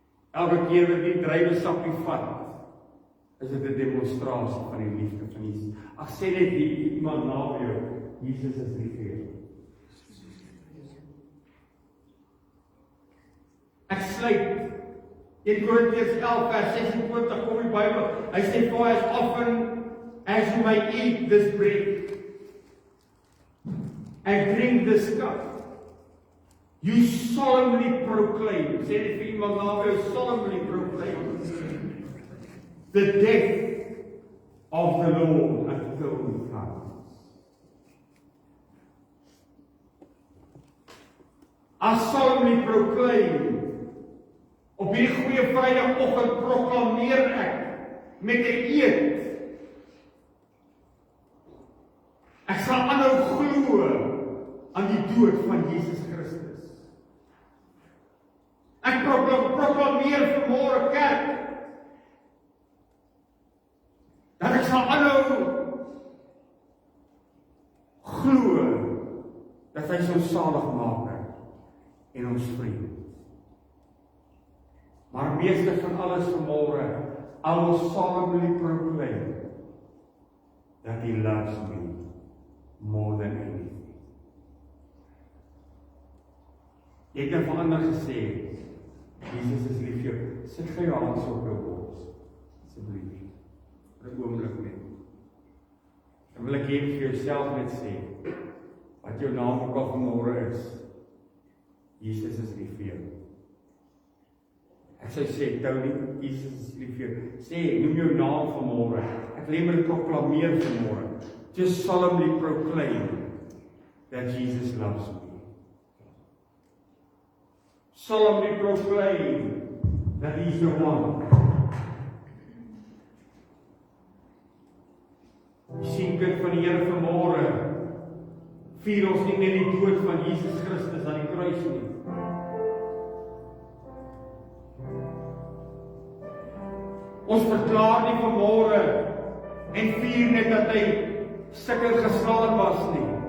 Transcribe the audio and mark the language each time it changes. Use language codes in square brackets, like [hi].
[af] Elke keer wat jy druiwesappie vat, is dit 'n demonstrasie van die liefde van Jesus. Ag sê net iemand na jou, Jesus is lief vir jou. Ek sluit 1 Korintiërs 11 vers 26 kom die Bybel. Hy sê, [en] for as often as you may eat this bread and drink this cup, you solemnly proclaim, [af] sê dit vir iemand na jou, [en] solemnly proclaim the death of the Lord until he comes. I solemnly proclaim, [af] op hierdie goeie Vrydagoggend proklameer ek met 'n eed. Ek sal aanhou glo aan die dood van Jesus Christus. Ek proklameer vanmôre kerk dat ek sal aanhou glo dat hy is ons saligmaker en ons vriend. Maar meeste van alles vanmôre, [en] I will solemnly proclaim that he loves me more than anything. [af] Ek het van ander gesê, Jesus is lief vir jou. Sit gou jou hand op jou bors, asseblief. Vir 'n oomblik net. Dan wil ek hê vir jouself net sê, wat jou naam ook al vanmôre is, Jesus is lief vir jou. Ek sou sê, Tony, Jesus is lief vir jou. Sê, noem jou naam vanmôre. Ek wil net proklameer vanmôre. [en] Just solemnly proclaim that Jesus loves me. Solemnly proclaim that He's the one. [af] Die sien kind van die Here vanmôre vier ons nie net die dood van Jesus Christus aan die kruis nie. Ons verklaar nie vanmôre en vier net dat hy sukkel geslaan was nie.